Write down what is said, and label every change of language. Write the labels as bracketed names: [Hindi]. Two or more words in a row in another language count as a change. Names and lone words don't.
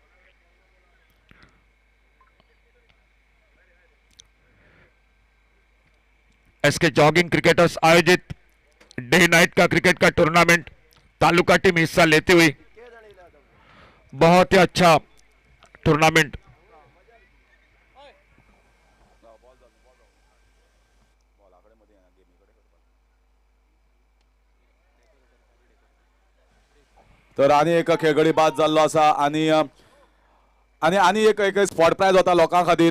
[Hindi] एसके जॉगिंग क्रिकेटर्स आयोजित [English] day night [Hindi] का क्रिकेट का टूर्नामेंट, तालुका टीम हिस्सा लेती हुई, बहुत ही अच्छा टूर्नामेंट। [Konkani] तर आनी एक खेळगडी बाद जाल्लो आसा आनी आनी एक एक [English] spot prize [Konkani] वता लोकां खातीर।